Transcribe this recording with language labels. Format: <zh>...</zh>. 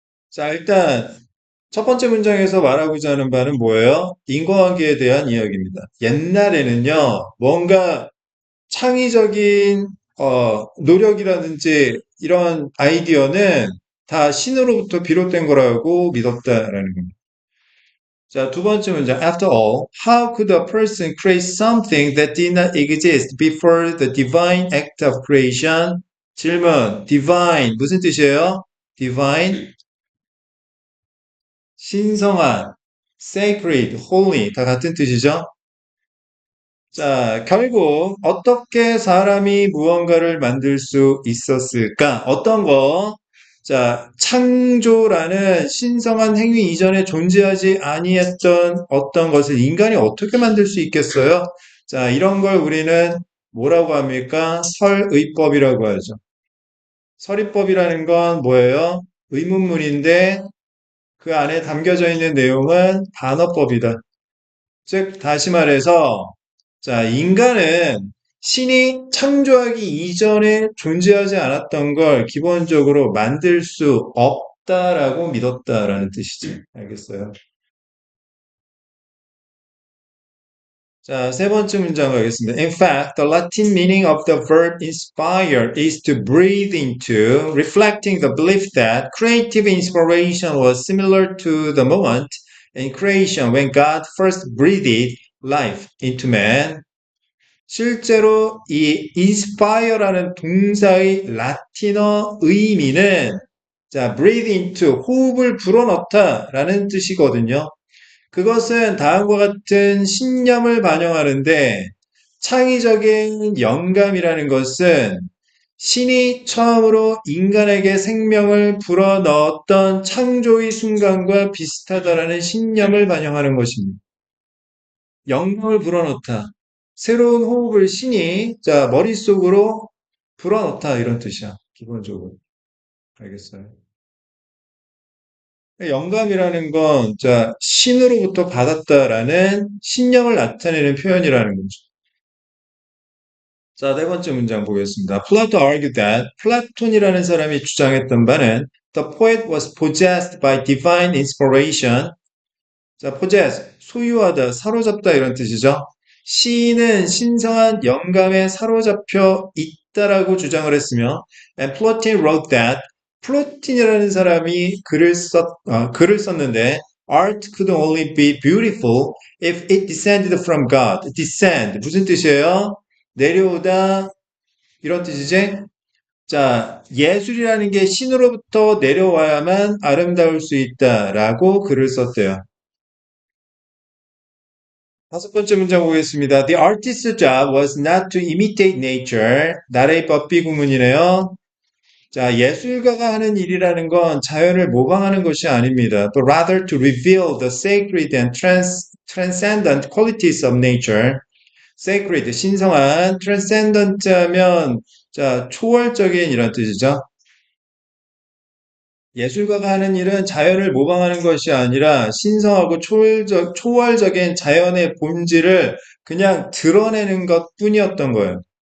<ko>자, 일단, 첫 번째 문장에서 말하고자 하는 바는 뭐예요? 인과관계에 대한 이야기입니다. 옛날에는요, 뭔가 창의적인 노력이라든지 이런 아이디어는 다 신으로부터 비롯된 거라고 믿었다라는 겁니다. 자, 두 번째 문장.</ko> <en>After all, how could a person create something that did not exist before the divine act of creation?</en> <ko>질문. divine 무슨 뜻이에요? divine 신성한, sacred, holy 다 같은 뜻이죠? 자, 결국 어떻게 사람이 무언가를 만들 수 있었을까? 어떤 거? 자, 창조라는 신성한 행위 이전에 존재하지 아니했던 어떤 것을 인간이 어떻게 만들 수 있겠어요? 자, 이런 걸 우리는 뭐라고 합니까? 설의법이라고 하죠. 설의법이라는 건 뭐예요? 의문문인데 그 안에 담겨져 있는 내용은 반어법이다. 즉, 다시 말해서, 자, 인간은 신이 창조하기 이전에 존재하지 않았던 걸 기본적으로 만들 수 없다라고 믿었다라는 뜻이지. 알겠어요? 자, 세 번째 문장 가겠습니다.</ko> <en>In fact, the Latin meaning of the verb inspire is to breathe into, reflecting the belief that creative inspiration was similar to the moment in creation when God first breathed life into man.</en> <ko>실제로 이 inspire라는 동사의 라틴어 의미는 자, breathe into, 호흡을 불어넣다라는 뜻이거든요. 그것은 다음과 같은 신념을 반영하는데 창의적인 영감이라는 것은 신이 처음으로 인간에게 생명을 불어넣었던 창조의 순간과 비슷하다라는 신념을 반영하는 것입니다. 영감을 불어넣다. 새로운 호흡을 신이 자 머릿속으로 불어넣다 이런 뜻이야. 기본적으로. 알겠어요? 영감이라는 건 자 신으로부터 받았다라는 신념을 나타내는 표현이라는 거죠. 자, 네 번째 문장 보겠습니다.</ko> <en>Plato argued that</en> <ko>플라톤이라는 사람이 주장했던 바는</ko> <en>the poet was possessed by divine inspiration.</en> <ko>자, possess, 소유하다, 사로잡다 이런 뜻이죠. 시인은 신성한 영감에 사로잡혀 있다라고 주장을 했으며</ko> <en>and Plato wrote that</en> <ko>플로틴이라는 사람이 글을 썼는데</ko> <en>art could only be beautiful if it descended from God.</en> <ko>descend 무슨 뜻이에요? 내려오다 이런 뜻이지? 자, 예술이라는 게 신으로부터 내려와야만 아름다울 수 있다라고 글을 썼대요. 다섯 번째 문장 보겠습니다.</ko> <en>The artist's job was not to imitate nature.</en> <ko>나라의 법비 구문이네요. 자, 예술가가 하는 일이라는 건 자연을 모방하는 것이 아닙니다.</ko> <en>But rather to reveal the sacred and transcendent qualities of nature.</en> <ko>sacred, 신성한, transcendent 하면 자, 초월적인 이런 뜻이죠. 예술가가 하는 일은 자연을 모방하는 것이 아니라 신성하고 초월적인 자연의 본질을 그냥 드러내는 것 뿐이었던 거예요.</ko>